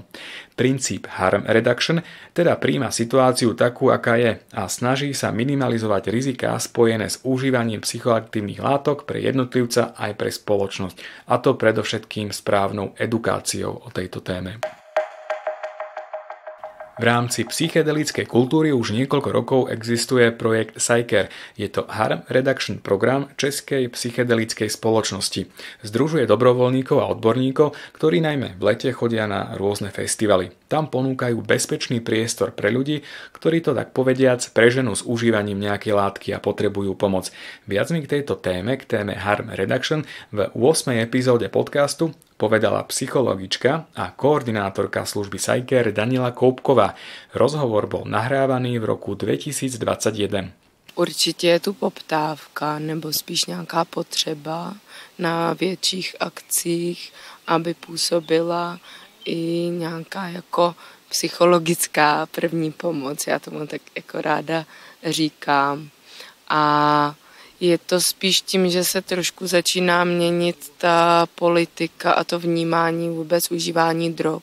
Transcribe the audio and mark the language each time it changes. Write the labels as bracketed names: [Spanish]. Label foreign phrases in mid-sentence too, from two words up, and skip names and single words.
[Slovak] Princíp [English] harm reduction [Slovak] teda prijíma situáciu takú, aká je a snaží sa minimalizovať riziká spojené s užívaním psychoaktívnych látok pre jednotlivca aj pre spoločnosť, a to predovšetkým správnou edukáciou o tejto téme. V rámci psychedelickej kultúry už niekoľko rokov existuje projekt Psycare. Je to [English] harm reduction [Slovak] program Českej psychedelickej spoločnosti. Združuje dobrovoľníkov a odborníkov, ktorí najmä v lete chodia na rôzne festivaly. Tam ponúkajú bezpečný priestor pre ľudí, ktorí to tak povediac preženú s užívaním nejakej látky a potrebujú pomoc. Viac mi k tejto téme, k téme [English] harm reduction, [Slovak] v 8. epizóde podcastu povedala psychologička a koordinátorka služby Psycare Daniela Koupková. Rozhovor bol nahrávaný v roku 2021. [Czech] Určitě je tu poptávka nebo spíš nějaká potřeba na větších akcích, aby působila i nějaká jako psychologická první pomoc. Já tomu tak jako ráda říkám. A je to spíš tím, že se trošku začíná měnit ta politika a to vnímání vůbec užívání drog.